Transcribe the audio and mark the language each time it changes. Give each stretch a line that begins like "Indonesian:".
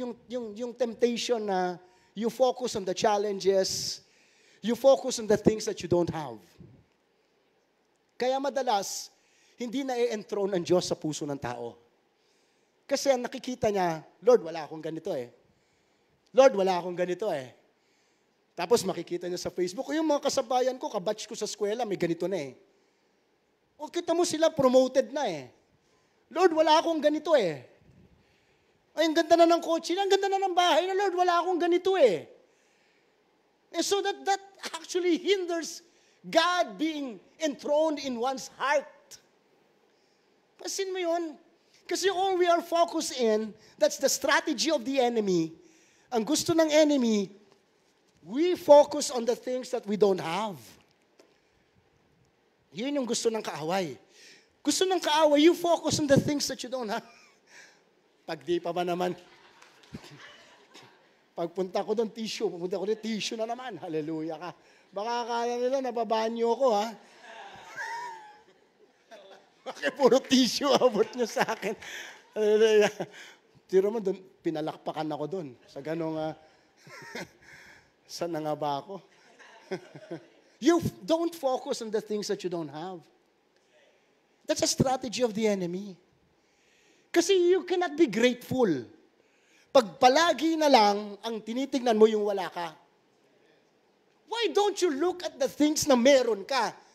Filipino: Yung temptation na
English: you focus on the challenges, you focus on the things that you don't have.
Filipino: Kaya madalas hindi na-enthrone ang Diyos sa puso ng tao. Kasi ang nakikita niya, Lord, wala akong ganito Lord, wala akong ganito Tapos makikita niya sa Facebook, yung mga kasabayan ko, kabatch ko sa eskwela, may ganito na O kita mo sila, promoted na Lord, wala akong ganito Ay, ang ganda na ng kotse na, ang ganda na ng bahay na, Lord, wala akong ganito
English: And so that actually hinders God being enthroned in one's heart.
Filipino: Pasin mo yun?
English: Kasi all we are focused in, that's the strategy of the enemy.
Filipino: Ang gusto ng
English: enemy, we focus on the things that we don't have.
Filipino: Yun yung gusto ng kaaway. Gusto ng kaaway,
English: you focus on the things that you don't have.
Filipino: Pag di pa ba naman, pagpunta ko doon, tissue na naman. Hallelujah ka. Baka akala nila, nababanyo ko, ha? Bakit puro tissue abot nyo sa akin? Hallelujah. Tiro mo, pinalakpakan ako doon. Sa ganong, saan na nga ba ako?
English: You don't focus on the things that you don't have. That's a strategy of the enemy. Kasi you cannot be grateful.
Filipino: Pag palagi na lang ang tinitignan mo yung wala ka.
English: Why don't you look at the things
Filipino: na meron ka?